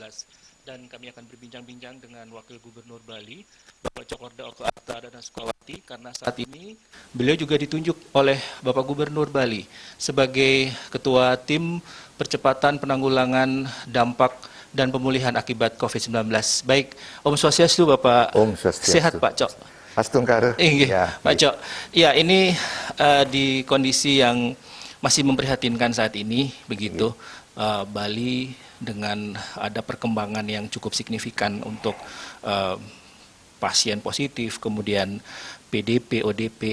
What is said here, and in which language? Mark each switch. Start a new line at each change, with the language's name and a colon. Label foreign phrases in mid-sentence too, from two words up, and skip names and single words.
Indonesian: Dan kami akan berbincang-bincang dengan Wakil Gubernur Bali, Bapak Cokorda Oka Arta dan Sukawati, karena saat ini beliau juga ditunjuk oleh Bapak Gubernur Bali sebagai Ketua Tim Percepatan Penanggulangan Dampak dan Pemulihan Akibat COVID-19. Baik,
Balinese: Om Swastiastu Bapak. Om Swastiastu.
Indonesian: Sehat Pak Cok? Astungkar. Ya, Pak Cok. Ya, ini di kondisi yang masih memprihatinkan saat ini, begitu. Bali dengan ada perkembangan yang cukup signifikan untuk pasien positif, kemudian PDP, ODP.